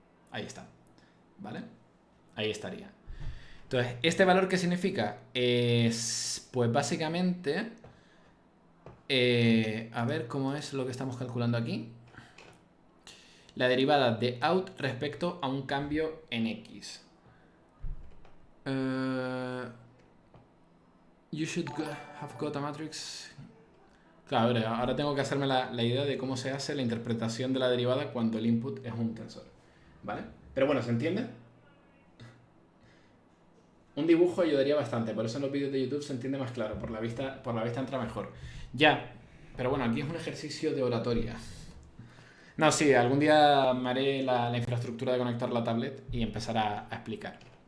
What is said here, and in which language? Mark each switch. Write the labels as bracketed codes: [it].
[es] Ahí está, ¿vale? Ahí estaría. Entonces, ¿este valor qué significa? Es, pues básicamente, a ver cómo es lo que estamos calculando aquí. La derivada de out respecto a un cambio en x. [en] You should have got a matrix. [es] Claro, a ver, ahora tengo que hacerme la idea de cómo se hace la interpretación de la derivada cuando el input es un tensor. ¿Vale? Pero bueno, ¿se entiende? Un dibujo ayudaría bastante, por eso en los vídeos de YouTube se entiende más claro, por la vista entra mejor. Ya, pero bueno, aquí es un ejercicio de oratoria. No, sí, algún día me haré la infraestructura de conectar la tablet y empezar a explicar.